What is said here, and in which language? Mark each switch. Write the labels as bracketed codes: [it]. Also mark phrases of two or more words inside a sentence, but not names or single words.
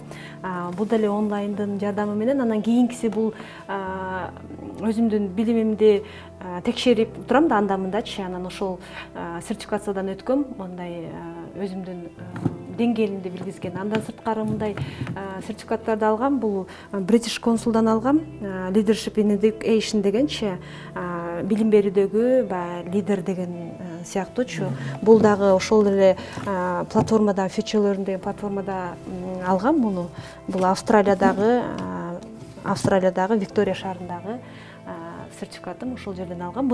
[ky] Бул деле онлайндын жардамы менен. Анан кийинкиси бул өзүмдүн билимимди текшерип турам да анда-мындачы. Анан ошол сертификациядан өткөм. Мындай өзүмдүн деңгээлинде билгизген. Андан сырткары мындай сертификаттарды алгам. Бул British Council'дан алгам. Leadership in Education дегенчи билим берүүдөгү баягы лидер деген сыяктуучу. Бул дагы ошол эле платформада Future Learn деген платформада алгам муну. Бул Австралиядагы Виктория шаарындагы сертификатым ошол жерден алгам.